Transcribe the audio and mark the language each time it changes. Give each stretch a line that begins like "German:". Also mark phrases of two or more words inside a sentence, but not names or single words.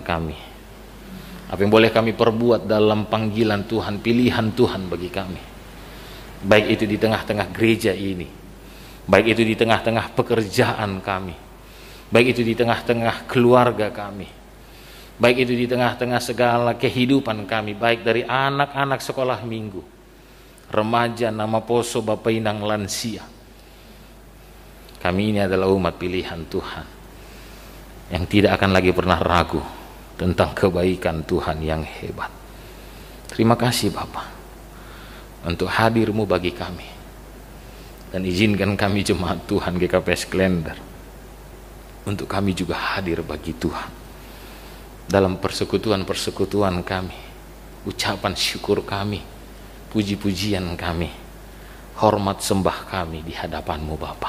Indonesian: kami, apa yang boleh kami perbuat dalam panggilan Tuhan, pilihan Tuhan bagi kami, baik itu di tengah-tengah gereja ini, baik itu di tengah-tengah pekerjaan kami, baik itu di tengah-tengah keluarga kami, baik itu di tengah-tengah segala kehidupan kami, baik dari anak-anak sekolah minggu, remaja, nama poso, bapak inang, lansia. Kami ini adalah umat pilihan Tuhan yang tidak akan lagi pernah ragu tentang kebaikan Tuhan yang hebat. Terima kasih Bapa untuk hadir-Mu bagi kami, dan izinkan kami jemaat Tuhan GKPS Klender untuk kami juga hadir bagi Tuhan dalam persekutuan-persekutuan kami, ucapan syukur kami, puji-pujian kami, hormat sembah kami di hadapan-Mu Bapa.